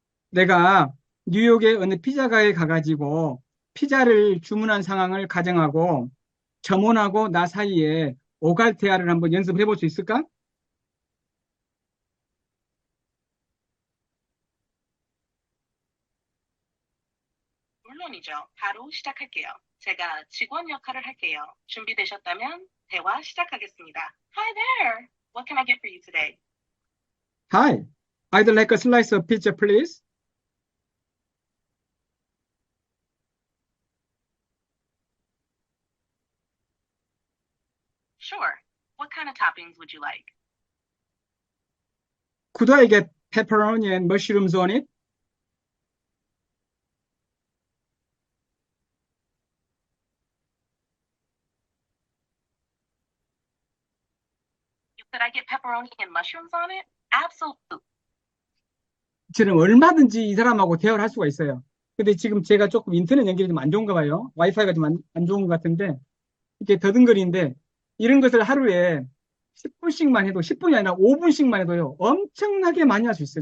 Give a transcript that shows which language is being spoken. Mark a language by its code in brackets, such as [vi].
[ko] 내가 뉴욕의 어느 피자 가게에 가가지고 피자를 주문한 상황을 가정하고 점원하고 나 사이에 오갈 대화를 한번 연습을 해볼 수 있을까? 물론이죠. 바로 시작할게요. 제가 직원 역할을 할게요. 준비되셨다면 대화 시작하겠습니다. [en] Hi there. What can I get for you today? Hi, I'd like a slice of pizza, please. Sure. What kind of toppings would you like? Could I get pepperoni and mushrooms on it? Could I get pepperoni and mushrooms on it? Absolutely. [ko] 저는 얼마든지 이 사람하고 대화를 할 수가 있어요. 근데 지금 제가 조금 인터넷 연결이 좀 안 좋은가 봐요. 와이파이가 좀 안 좋은 것 같은데, 이렇게 더듬거리는데, 이런 것을 하루에 10분씩만 해도, 10분이 아니라 5분씩만 해도요, 엄청나게 많이 할 수 있어요.